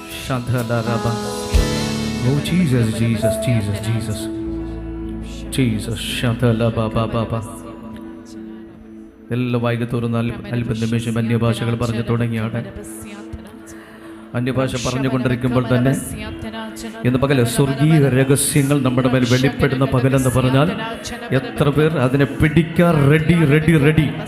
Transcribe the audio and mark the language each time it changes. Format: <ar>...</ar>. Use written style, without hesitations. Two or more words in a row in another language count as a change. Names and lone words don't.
<en>Shantalaraba. Oh Jesus, Jesus, Jesus, Jesus. Jesus, Shantalaba Baba.</en> <ml>എല്ലാ വായിക തുറന്ന് അല്പം നിമിഷം അന്യഭാഷകൾ പറഞ്ഞു തുടങ്ങിയാണ്. അന്യഭാഷ പറഞ്ഞുകൊണ്ടിരിക്കുമ്പോൾ തന്നെ ഇന്ന് പകല് സ്വർഗീയ രഹസ്യങ്ങൾ നമ്മുടെ മേൽ വെളിപ്പെടുന്ന പകലെന്ന് പറഞ്ഞാൽ എത്ര പേർ അതിനെ പിടിക്കാൻ റെഡി റെഡി റെഡി.</ml>